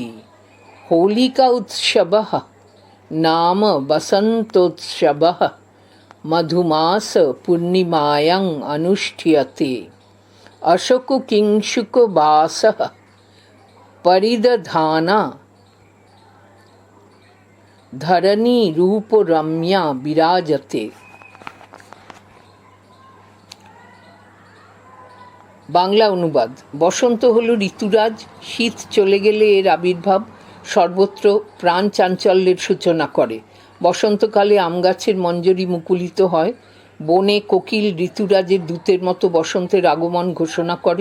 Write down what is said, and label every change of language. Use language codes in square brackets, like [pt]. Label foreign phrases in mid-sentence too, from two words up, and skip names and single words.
[sa] होलिका उत्सवः नाम वसन्तोत्सवः मधुमास पूर्णिमायां अनुष्ठ्यते। अशोककिंशुकवासः परिदधाना धरणी रूपरम्या विराजते। [bn] বাংলা অনুবাদ। বসন্ত হলো ঋতুরাজ, শীত চলে গেলে এর আবির্ভাব সর্বত্র প্রাণ চাঞ্চল্যের সূচনা করে। বসন্তকালে আম গাছের মঞ্জরি মুকুলিত হয়, বনে কোকিল ঋতুরাজের দূতের মতো বসন্তের আগমন ঘোষণা করে।